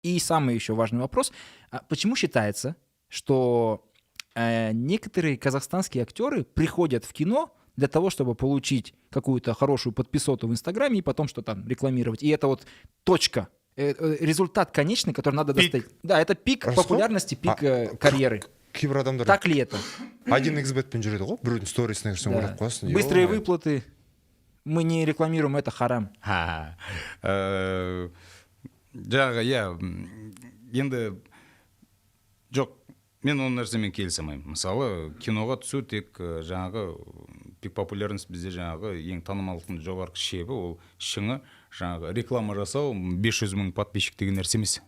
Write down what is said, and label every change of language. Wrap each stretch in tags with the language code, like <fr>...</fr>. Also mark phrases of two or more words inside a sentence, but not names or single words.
<ru>И самый еще важный вопрос. Почему считается, что некоторые казахстанские актеры приходят в кино для того, чтобы получить какую-то хорошую подписоту в Инстаграме и потом что там рекламировать. И это вот точка, результат конечный, который надо достать. Да, это пик популярности, пик карьеры.</ru> <kk>Кейбір адамдар</kk> <ru>Так ли это?</ru> <kk>1xbetпен жүреді ғой, біреудің сторисіне кірсең ойлап қоясың.</kk> <ru>Быстрые выплаты. Мы не рекламируем, это харам.</ru> <kk>Жаңағы, енді жоқ, мен ол нәрсемен келісемеймін. Мысалы, киноға түсу тек жаңағы</kk> <ru>пик популярность</ru> <kk>бізде жаңағы ең танымалдықтың жоғарғы шебі, ол шыңы жаңағы реклама жасау 500 000 подписчик деген нәрсе емес.</kk>